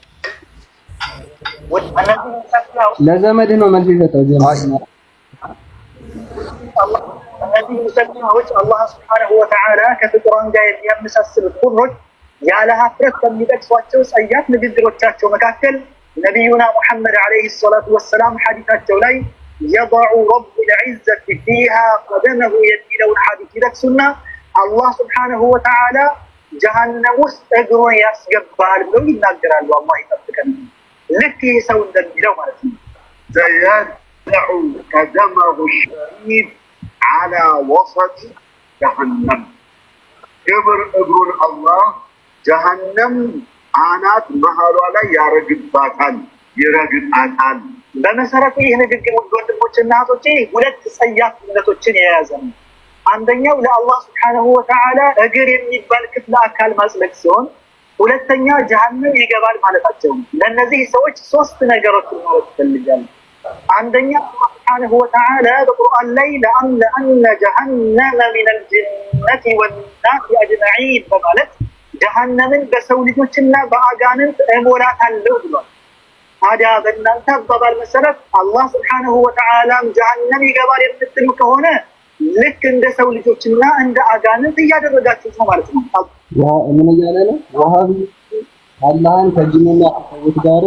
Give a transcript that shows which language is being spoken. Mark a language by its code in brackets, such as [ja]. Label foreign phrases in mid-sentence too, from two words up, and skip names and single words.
[am] ለዘመድ ነው መልስ ይሰጣው እነዚህ ሙሰሊሞች አላህ [ar] سبحانه وتعالى [am] ከፍጡራን ጋር የሚያመሳስሉት ሁሮች ያለ ሀፍረት ከሚጠቅሷቸው ጸያፍ ንግግሮቻቸው መካከል ነብዩና ሙሐመድ [ar] عليه الصلاة والسلام [am] ሐዲታቸው ላይ [ar] يضع رب العزة فيها قدمه [am] የሚለውን ሐዲት ይጠቅሱና አላህ [ar] سبحانه وتعالى [am] ጀሃነም ውስጥ እግሩን ያስገባል ብለው ይናገራሉ። አላህ ይጠብቀን። ልክ ሰው እንደሚለው ማለት ነው። [ar] يضع قدمه الشريف على وسط جهنم كبر [am] እግሩን አላህ ጀሃነም አናት መሃሏ ላይ ያረግባታል፣ ይረግጣታል። በመሰረቱ ይህ ንግግር ወንድሞችና እህቶቼ ሁለት ጸያፍ እምነቶችን የያዘ ነው። አንደኛው ለአላህ [ar] سبحانه وتعالى [am] እግር የሚባል ክፍለ አካል ማጽለቅ ሲሆን ሁለተኛ ጀሃነም ይገባል ማለታቸው ነው። ለነዚህ ሰዎች ሶስት ነገሮችን ማለት ይፈልጋሉ። አንደኛ አላህ [ar] سبحانه وتعالى [am] በቁርአን ላይ [ar] لأن جهنم من الجنة والناس أجمعين [am] በማለት ጀሃነምን በሰው ልጆችና በአጋንንት እሞላታለሁ ብሏል። ታዲያ በእናንተ አባባል መሰረት አላህ [ar] سبحانه وتعالى [am] ጀሃነም ይገባል የምትሉ ከሆነ ልክ እንደ ሰው ልጆችና እንደ አጋንንት እያደረጋችሁት ነው ማለት ነው። ያ ምን እያለ ነው? ወሃቢ አላህን ከጅንና ሰዎች ጋር